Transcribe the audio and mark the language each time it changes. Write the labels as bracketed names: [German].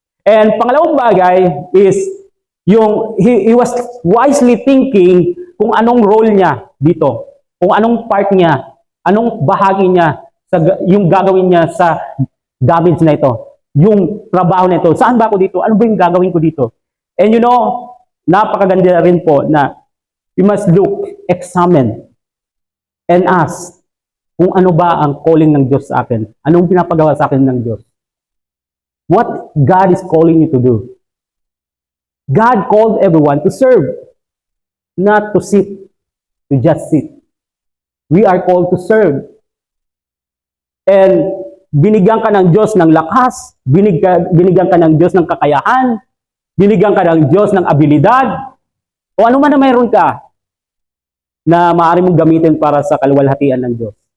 [Filipino] And pangalawang bagay is yung [English] he was wisely thinking [Filipino] kung anong role niya dito, kung anong part niya, anong bahagi niya sa yung gagawin niya sa damage na ito, yung trabaho na ito. Saan ba ako dito? Ano ba yung gagawin ko dito? And napakaganda rin po na [English] we must look, examine, and ask [Filipino] kung ano ba ang calling ng Diyos sa akin. Anong pinapagawa sa akin ng Diyos? [English] What God is calling you to do. God called everyone to serve, not to sit, to just sit. We are called to serve. [Filipino] And binigyan ka ng Diyos ng lakas, binigyan ka ng Diyos ng kakayahan, binigyan ka ng Diyos ng abilidad, o ano man na mayroon ka na maaari mong gamitin para sa kaluwalhatian ng Diyos.